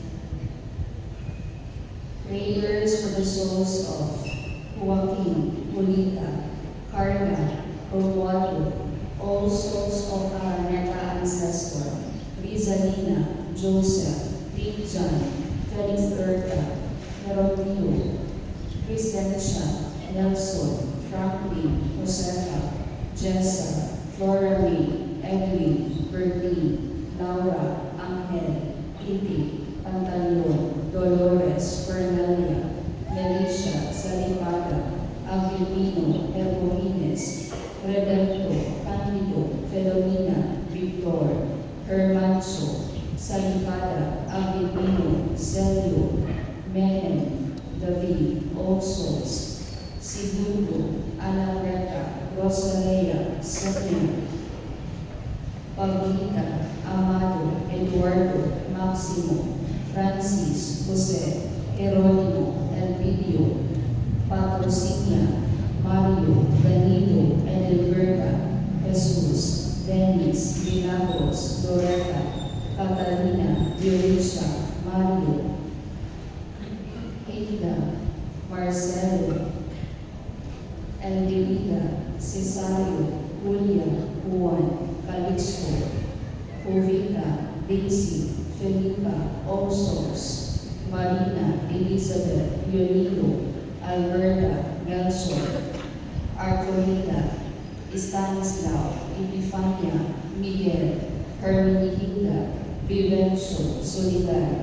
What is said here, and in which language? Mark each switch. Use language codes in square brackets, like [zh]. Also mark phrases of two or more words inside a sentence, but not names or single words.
[en] Prayers for the souls of Joaquin, Julita, Carla, Romualdo, all souls of our Neta ancestor, Rizalina, Joseph, Big John, Felix Erta, Herodio, Crescencia, Nelson, Franklin, Josefa, Jessa, Flora May, Edwin, Bertie, Laura, Angel, Kitty, Pantaleon, Dolores, Fernalia, Melissa, Salipata, Avilino, Hermorines, Redento, Candido, Felomena, Victor, Hermanso, Salipata, Avilino, Celio, Menem, David, All Souls, Segundo, Ana Reta, Rosalea, Sabina. Pablita, Amado, Eduardo, Maximo, Francis, Jose, Jeronimo, Elpidio, Patrocinia, Mario, Danilo, Edelberta, Jesus, Dennis, Milagros, Loretta, Catalina, Dionisha, Mario, Hilda, Marcelo, Elvira, Cesario, Julia, Juan, Calixto, Jovita, Daisy, Felipa, Osos, Marina, Elizabeth, Yolito, Alberta, Nelson, Arcolita, Stanislao, Epifania, Miguel, Hermenegilda, Vivencio, Solidar,